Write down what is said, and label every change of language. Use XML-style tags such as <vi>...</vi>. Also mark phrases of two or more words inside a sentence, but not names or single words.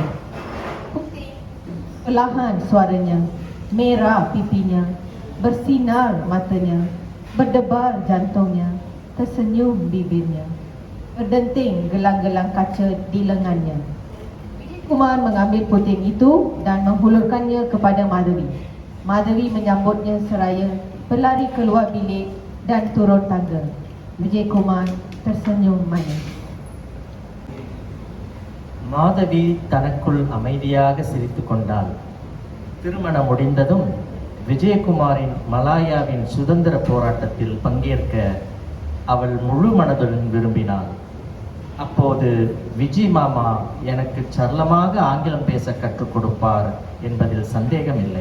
<ms>Putih, perlahan suaranya, merah pipinya, bersinar matanya, berdebar jantungnya, tersenyum bibirnya, berdenting gelang-gelang kaca di lengannya. Vijay Kumar mengambil puting itu dan menghulurkannya kepada Madhavi. Madhavi menyambutnya seraya berlari keluar bilik dan turun tangga. Vijay Kumar tersenyum manis.</ms> <ta>மாதவி தனக்குள் அமைதியாக சிரித்து கொண்டாள். திருமணம் முடிந்ததும் விஜயகுமாரின் மலாயாவின் சுதந்திர போராட்டத்தில் பங்கேற்க அவள் முழு மனதுடன் விரும்பினாள். அப்போது விஜய் மாமா எனக்கு சரளமாக ஆங்கிலம் பேச கற்றுக் கொடுப்பார் என்பதில் சந்தேகமில்லை.</ta>